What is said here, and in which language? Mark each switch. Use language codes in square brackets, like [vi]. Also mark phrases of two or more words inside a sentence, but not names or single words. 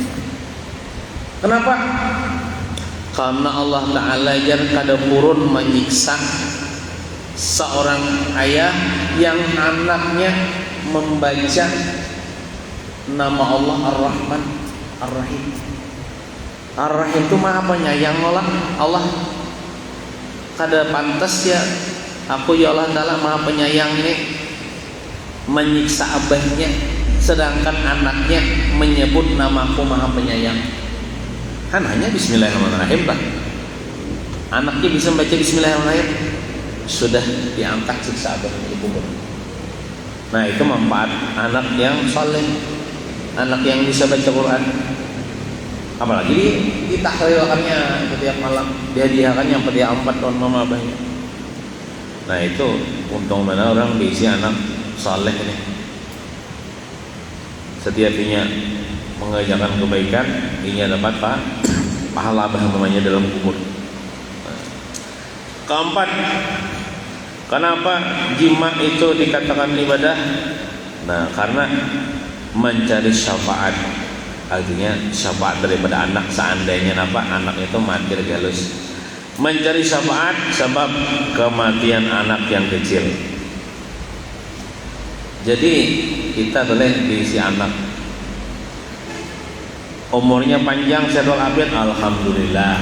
[id] Kenapa? Karena Allah Ta'ala [bjn] jar kada purun [id] menyiksa seorang ayah yang anaknya membaca nama Allah Ar-Rahman Ar-Rahim. Ar-Rahim itu maha penyayang Allah. Kada pantas ya aku ya Allah Ta'ala maha penyayang ini menyiksa abahnya, sedangkan anaknya menyebut namaku maha penyayang. Kan hanya Bismillahirrahmanirrahim lah. Anaknya bisa membaca Bismillahirrahmanirrahim, sudah diangkat siksa abahnya dikubur. Nah, itu manfaat anak yang saleh, anak yang bisa baca Quran. Apalagi ditahlilkannya setiap malam, dihadiahkannya setiap 4 tahun mama abahnya. Nah, itu untung mana orang diisi anak saleh ini. Setiap inya mengajarkan kebaikan, inya dapat pahala abah mamanya dalam kubur. Keempat, kenapa jima itu dikatakan ibadah? Nah, karena mencari syafaat. Artinya syafaat daripada anak seandainya anak itu mati lagi halus. Mencari syafaat sebab kematian anak yang kecil. Jadi kita boleh diisi anak umurnya panjang, sehat walafiat, alhamdulillah.